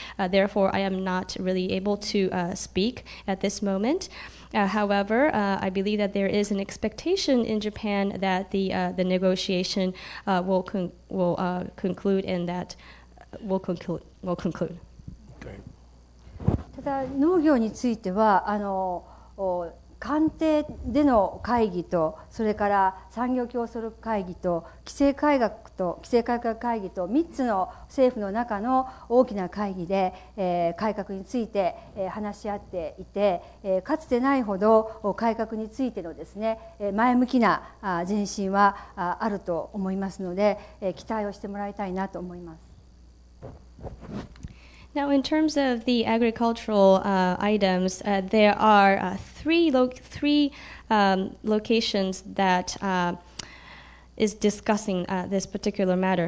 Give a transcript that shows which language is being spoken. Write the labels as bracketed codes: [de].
[en] Therefore, I am not really able to speak at this moment. However, I believe that there is an expectation in Japan that the negotiation will conclude, and that will conclude. Okay. [ja] ただ農業については官邸での会議と、それから産業競争力会議と規制改革会議と3つの政府の中の大きな会議で、改革について、話し合っていて、かつてないほど改革についてのですね、前向きな前進はあると思いますので、期待をしてもらいたいなと思います。 [en] Now, in terms of the agricultural items, there are three locations that is discussing this particular matter.